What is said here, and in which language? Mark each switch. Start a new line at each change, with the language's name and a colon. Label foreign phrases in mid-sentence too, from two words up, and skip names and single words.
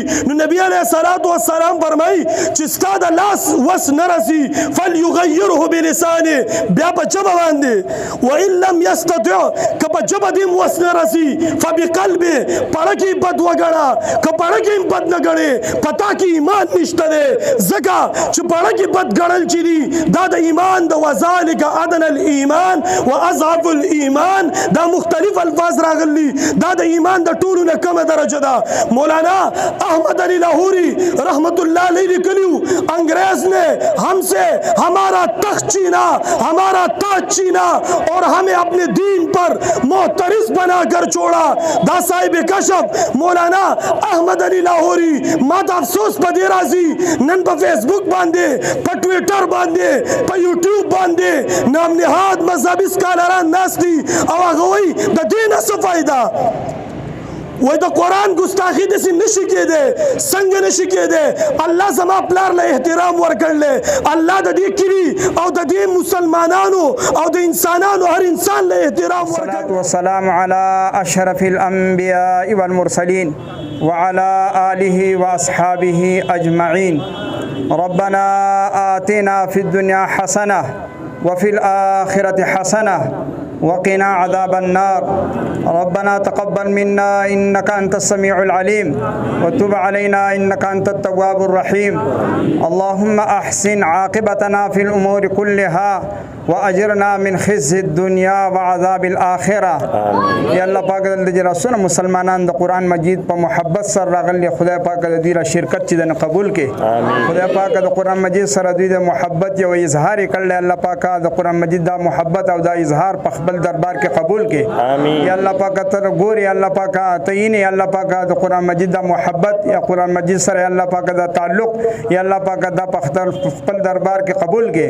Pashto: نو نبی
Arabic: علیه الصلاة والسلام
Pashto: فرمایي چې ستا د لاس وس نه رسي
Arabic: فلیغیره بلسانه
Pashto: بیا په ژبه باندې،
Arabic: وان لم یستطع
Pashto: که په ژبه دې وس نه رسي فبقلبه پړه کې بد وګڼه، که پړه کې بد نه ګڼې پتا کې ایمان نشته دی، ځکه چې پړه کې بد ګڼل چې دي دا د ایمان د
Arabic: وذلک ادنى الایمان واضعف الایمان
Pashto: دا مختلف الفاظ راغلی، دا د ایمان د ټولو نه کمه درجه ده.
Urdu: مولانا احمد علی لاہوری رحمت اللہ علیہ لیکلیو انگریز نے ہم سے ہمارا تخت چھینا، ہمارا تاج چھینا اور ہمیں اپنے دین پر محترس بنا کر چھوڑا.
Pashto: دا صاحب کشف مولانا احمد علی لاہوری ما ته افسوس په دې راځي نن په فیسبوک باندې په ټویټر باندې په یوټیوب باندې نام نهاد مذهبي سکالران ناست دي او هغه وایي د دې نه څه فایده، وای د قرآن ګستاخي داسې نشي کېدی، څنګه نشي کېدی؟ الله زما پلار له احترام ورکړلی، الله د دې کلي او د دې مسلمانانو او د انسانانو هر انسان له احترام ورکړلی.
Arabic: والسلام على أشرف الأنبياء والمرسلين وعلى آله وأصحابه أجمعين. ربنا آتنا في الدنيا حسنة وفي الآخرة حسنة وقنا عذاب النار. ربنا تقبل منا إنك أنت السميع العليم وتب علينا إنك أنت التواب الرحيم. اللهم أحسن عاقبتنا في الأمور كلها وأجرنا من خزي الدنيا وعذاب الآخرة.
Pashto: یا الله پاک د رسول مسلمانان د قرآن مجید په محبت سره راغلي، خدای پاک د دې شرکت چې د قبول کړي، خدای پاک د قرآن مجید سره دوی د محبت یو اظهار کړل، الله پاک د قرآن مجید دا محبت او دا اظهار په خپل دربار کې قبول کړي. یا الله پاک تر ګوري، الله پاک تعین، یا الله پاک د قرآن مجید دا محبت یا قرآن مجید سره الله پاک دا تعلق یا الله پاک دا په خپل دربار کې قبول کړي.